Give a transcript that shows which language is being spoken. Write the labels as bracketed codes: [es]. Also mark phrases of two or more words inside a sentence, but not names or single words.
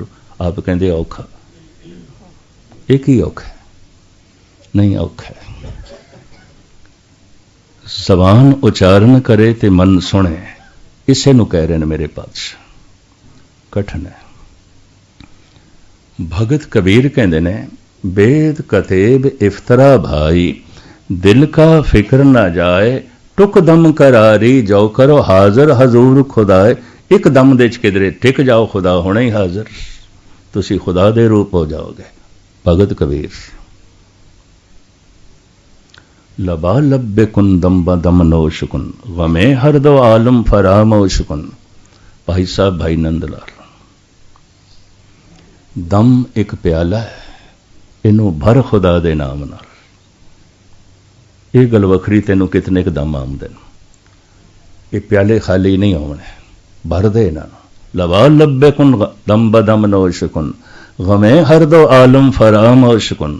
[pa] ਆਪ ਕਹਿੰਦੇ ਔਖਾ। ਇਹ ਕੀ ਔਖਾ? ਨਹੀਂ ਔਖਾ। ਜ਼ਬਾਨ ਉਚਾਰਨ ਕਰੇ ਤੇ ਮਨ ਸੁਣੇ, ਇਸੇ ਨੂੰ ਕਹਿ ਰਹੇ ਨੇ ਮੇਰੇ ਪਾਤਸ਼ਾਹ। ਕਠਨ ਹੈ। ਭਗਤ ਕਬੀਰ ਕਹਿੰਦੇ ਨੇ [hi] बेद कतेब इफ्तरा भाई दिल का फिक्र ना जाए टुक दम करारी जो करो हाजिर हजूर खुदाए। [pa] ਏਕ ਦਮ ਦੇ ਕਿਧਰੇ ਟਿਕ ਜਾਓ, ਖੁਦਾ ਹੋਣੇ ਹੀ ਹਾਜ਼ਿਰ, ਤੁਸੀਂ ਖੁਦਾ ਦੇ ਰੂਪ ਹੋ ਜਾਓਗੇ। [fa] بهگت کبیر. لبا لبی کن دم بدم نوش‌کن غم هر دو عالم فراموش‌کن. [pa] ਭਾਈ ਸਾਹਿਬ ਭਾਈ ਨੰਦਲਾਲ। ਦਮ ਇੱਕ ਪਿਆਲਾ ਹੈ, ਇਹਨੂੰ ਭਰ ਖੁਦਾ ਦੇ ਨਾਮ ਨਾਲ। ਇਹ ਗੱਲ ਵੱਖਰੀ, ਤੈਨੂੰ ਕਿਤਨੇ ਕੁ ਦਮ ਆਉਂਦੇ ਨੇ। ਇਹ ਪਿਆਲੇ ਖਾਲੀ ਨਹੀਂ ਹੋਣੇ, ਭਰਦੇ ਇਹਨਾਂ ਨੂੰ। [fa] لبا لبی کن دم بدم نوش‌کن غم هر دو عالم فراموش‌کن.